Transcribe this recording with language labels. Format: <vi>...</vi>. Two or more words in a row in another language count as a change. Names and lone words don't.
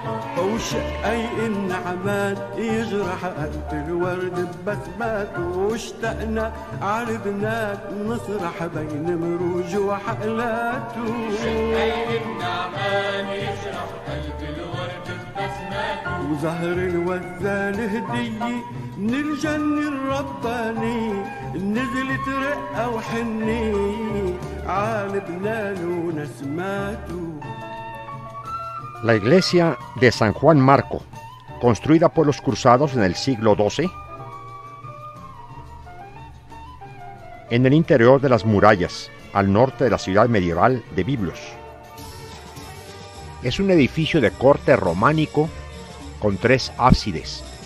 <ar>وشقي النعمان يجرح قلب الورد ببسمات واشتقنا على لبنان نسرح بين مروج وحقلات شقي النعمان يجرح قلب الورد ببسمات وزهر الوزان هدية من الجنة الرباني نزلت رقة وحنية على لبنان ونسماته.</ar> <es>La iglesia de San Juan Marco, construida por los cruzados en el siglo XII, en el interior de las murallas, al norte de la ciudad medieval de Biblos. Es un edificio de corte románico con 3 ábsides.</es>